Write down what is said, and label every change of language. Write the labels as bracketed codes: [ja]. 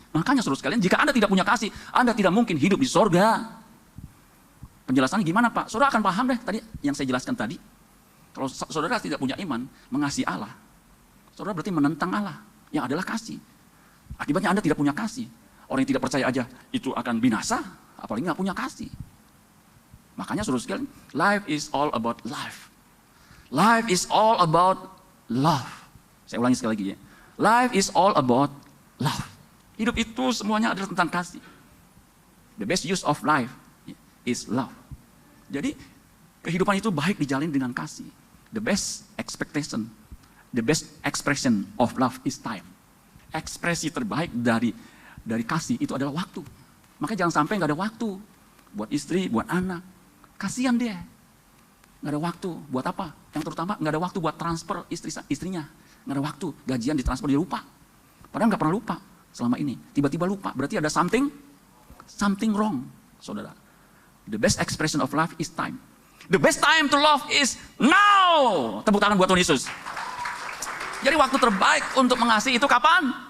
[id] Makanya saudara sekalian, jika Anda tidak punya kasih, Anda tidak mungkin hidup di sorga. Penjelasannya gimana Pak? Saudara akan paham deh tadi yang saya jelaskan tadi. Kalau saudara tidak punya iman, mengasihi Allah, saudara berarti menentang Allah yang adalah kasih. Akibatnya Anda tidak punya kasih. Orang yang tidak percaya aja itu akan binasa, apalagi nggak punya kasih. Makanya saudara sekalian, [en] life is all about life. Life is all about love. [id] Saya ulangi sekali lagi ya. [en] Life is all about love. [id] Hidup itu semuanya adalah tentang kasih. [en] The best use of life is love. [id] Jadi kehidupan itu baik dijalin dengan kasih. [en] The best expectation, the best expression of love is time. [id] Ekspresi terbaik dari kasih itu adalah waktu. Makanya jangan sampai nggak ada waktu buat istri, buat anak. Kasihan dia. Nggak ada waktu buat apa? Yang terutama nggak ada waktu buat transfer istrinya. Nggak ada waktu, gajian ditransfer dia lupa. Padahal nggak pernah lupa selama ini. Tiba-tiba lupa, berarti ada [en] something wrong, [id] saudara. [en] The best expression of love is time. The best time to love is now. [id] Tepuk tangan buat Tuhan Yesus. Jadi waktu terbaik untuk mengasihi itu kapan?